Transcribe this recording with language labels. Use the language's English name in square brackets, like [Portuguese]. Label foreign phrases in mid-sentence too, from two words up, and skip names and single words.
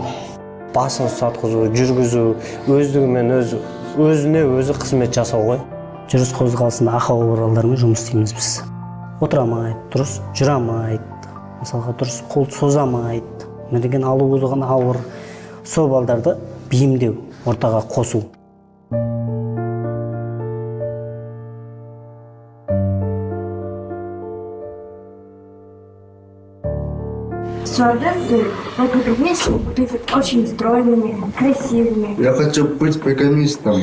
[Kazakh] Басын ұстатқызу, жүргізу, өздігімен өзіне өзі қызмет жасау ғой. Жүріс қозғалысында ақау құралдармен жұмыс істейміз біз. Отырамайды, дұрыс жүре алмайды, мысалға дұрыс қол соза алмайды, мерген алу болған ауыр, сол балдарды бейімдеу, ортаға қосу. [Russian] Стюардессы в этой профессии будут очень стройными, красивыми. Я хочу быть программистом.